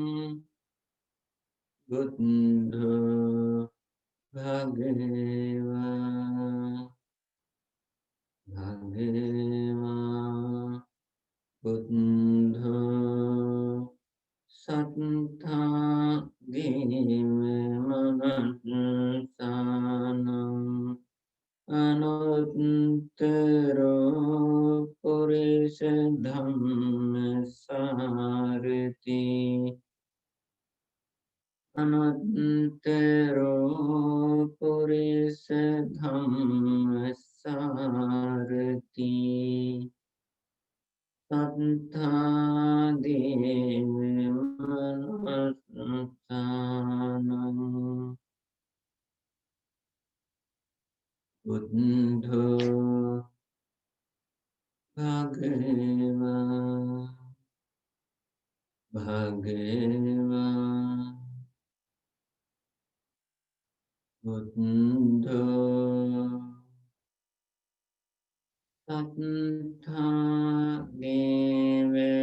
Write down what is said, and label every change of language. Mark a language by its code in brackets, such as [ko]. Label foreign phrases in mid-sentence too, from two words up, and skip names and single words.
[pi] බුද්ධෝ භගවා භගවා බුද්ධෝ සත්තා දේව මනුස්සානං අනුත්තරෝ පුරිස ධම්මසාරති අනුත්තරෝ පුරිස ධම්මසාරති සත්තා දේව මනුස්සානං බුද්ධෝ භගවා භගවා බුද්ධෝ සත්තා දේව